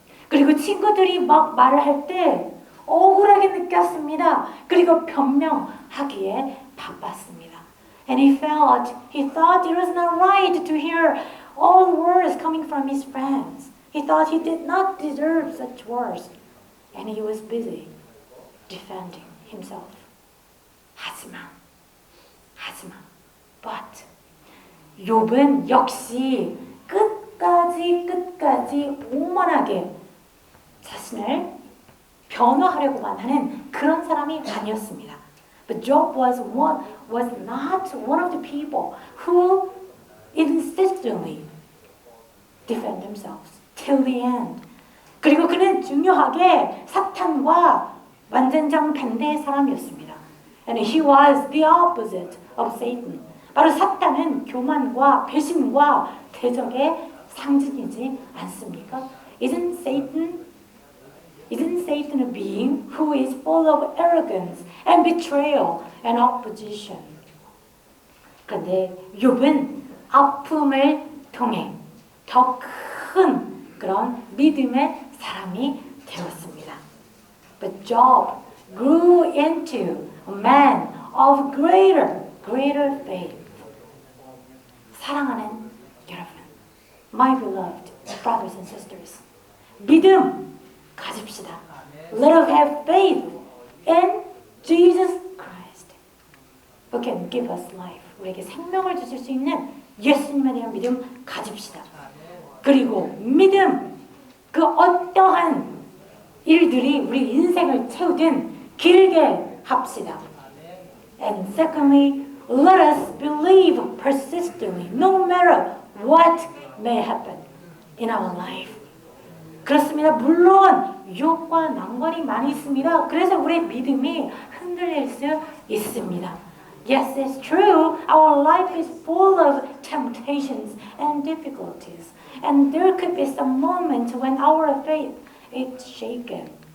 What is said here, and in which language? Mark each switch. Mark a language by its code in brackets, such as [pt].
[ko] 그리고 친구들이 막 말을 할 때 억울하게 느꼈습니다. 그리고 변명하기에 바빴습니다. [en] And he thought it was not right to hear all words coming from his friends. He thought he did not deserve such words. And he was busy defending himself. [ko] 하지만, [en] but [ko] 욥은 역시 끝까지 오만하게 자신을 변호하려고만 하는 그런 사람이 아니었습니다. [en] But Job was not one of the people who insistently defend themselves till the end. [ko] 그리고 그는 중요하게 사탄과 완전정 반대의 사람이었습니다. [en] And he was the opposite of Satan. [ko] 바로 사탄은 교만과 배신과 대적의 상징이지 않습니까? [en] Isn't Satan a being who is full of arrogance and betrayal and opposition? [ko] 그런데 욥은 아픔을 통해 더 큰 그런 믿음의 사람이 되었습니다. [en] But Job grew into a man of greater faith. [ko] 사랑하는 여러분, [en] my beloved brothers and sisters, [ko] 믿음 가집시다. [en] Let us have faith in Jesus Christ, who can give us life. [ko] 우리에게 생명을 주실 수 있는 예수님에 대한 믿음 가집시다. 그리고 믿음, 그 어떠한 일들이 우리 인생을 채우든 길게 합시다. [en] And secondly, let us believe persistently, no matter what may happen in our life. [ko] 그렇습니다. 물론 유혹과 난관이 많이 있습니다. 그래서 우리의 믿음이 흔들릴 수 있습니다. [en] Yes, it's true. Our life is full of temptations and difficulties. And there could be some moments when our faith is shaken.